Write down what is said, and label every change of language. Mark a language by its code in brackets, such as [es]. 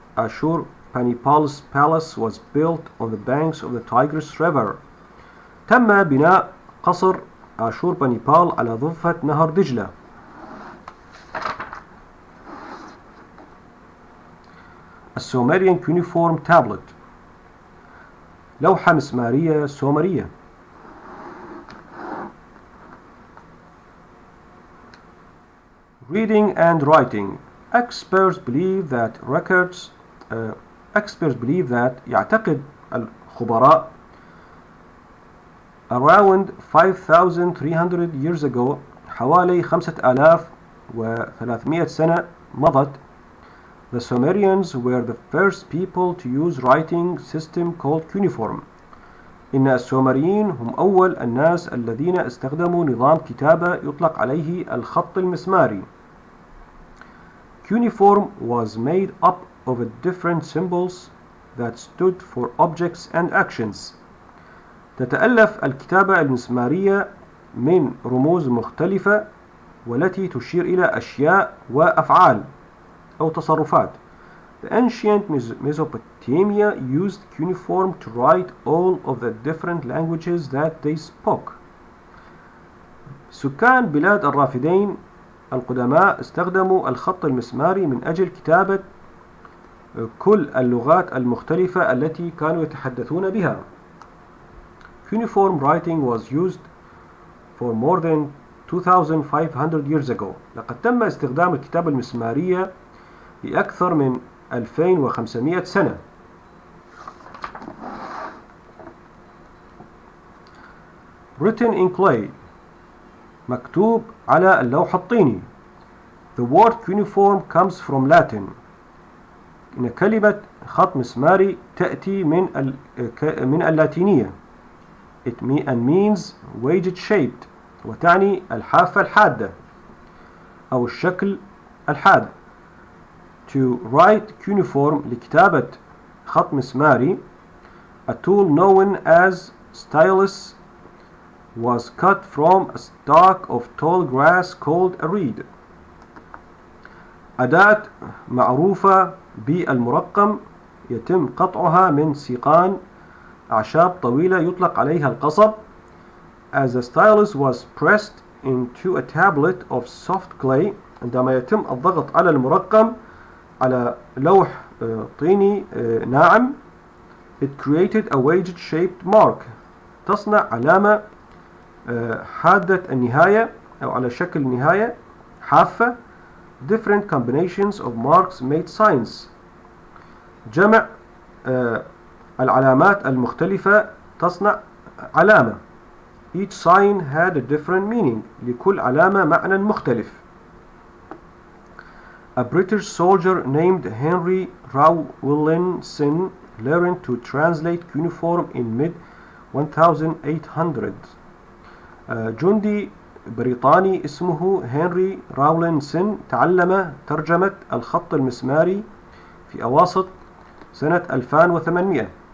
[en] Ashurbanipal's palace was built on the banks of the Tigris River. [ar] تم بناء قصر آشوربانيبال على ضفة نهر دجلة. السومريان [en] cuneiform tablet، [ar] لوحة مسمارية سومرية. [en] Reading and writing. Experts believe that [ar] يعتقد الخبراء [en] around 5300 years ago، [ar] حوالي 5300 سنة مضت، [en] the Sumerians were the first people to use writing system called cuneiform. [ar] إن السومريين هم أول الناس الذين استخدموا نظام كتابة يطلق عليه الخط المسماري. [en] Cuneiform was made up of different symbols that stood for objects and actions. [ar] تتألف الكتابة المسمارية من رموز مختلفة والتي تشير إلى أشياء وأفعال أو تصرفات. [en] The ancient Mesopotamia used cuneiform to write all of the different languages that they spoke. [ar] سكان بلاد الرافدين القدماء استخدموا الخط المسماري من أجل كتابة كل اللغات المختلفة التي كانوا يتحدثون بها. [en] Cuneiform writing was used for more than 2500 years ago. [ar] لقد تم استخدام الكتابة المسمارية لأكثر من 2500 سنة. [en] Written in clay، [ar] مكتوب على اللوح الطيني. [en] The word cuneiform comes from Latin. [ar] إن كلمة خط مسماري تأتي من اللاتينية. [en] It means wedge shaped، [ar] وتعني الحافة الحادة أو الشكل الحاد. [en] To write cuneiform، [ar] لكتابة خط مسماري، [en] a tool known as stylus was cut from a stalk of tall grass called a reed. [ar] أداة معروفة بالمرقم يتم قطعها من سيقان أعشاب طويلة يطلق عليها القصب. [en] As the stylus was pressed into a tablet of soft clay، [ar] عندما يتم الضغط على المرقم على لوح طيني ناعم، [en] it created a wedge shaped mark، [ar] تصنع علامة حادة النهاية أو على شكل نهاية حافة. [en] Different combinations of marks made signs، [ar] جمع العلامات المختلفة تصنع علامة. [en] Each sign had a different meaning، [ar] لكل علامة معنى مختلف. [en] A British soldier named Henry Rawlinson learned to translate cuneiform in mid-1800. [ar] جندي بريطاني اسمه هنري راولينسون تعلم ترجمة الخط المسماري في أواسط سنة 1800.